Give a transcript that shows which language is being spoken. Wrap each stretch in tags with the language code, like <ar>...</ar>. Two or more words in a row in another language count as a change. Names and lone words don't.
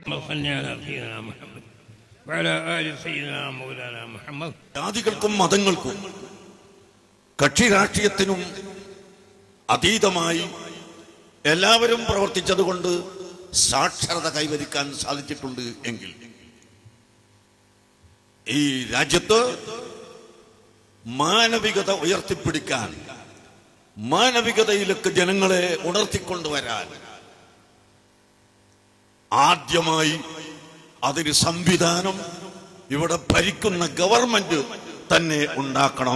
<ar>صل على سيدنا محمد وعلى آل سيدنا مولانا محمد.</ar> <ml>ജാതികൾക്കും മതങ്ങൾക്കും കക്ഷി രാഷ്ട്രീയത്തിനും അതീതമായി എല്ലാവരും പ്രവർത്തിച്ചതുകൊണ്ട് സാക്ഷരത കൈവരിക്കാൻ സാധിച്ചിട്ടുണ്ട് എങ്കിൽ ഈ രാജ്യത്ത് മാനവികത ഉയർത്തിപ്പിടിക്കാൻ, മാനവികതയിലേക്ക് ജനങ്ങളെ ഉണർത്തിക്കൊണ്ടുവരാൻ ആദ്യമായി അതിന് സംവിധാനം ഇവിടെ ഭരിക്കുന്ന ഗവൺമെന്റ് തന്നെ ഉണ്ടാക്കണം.</ml>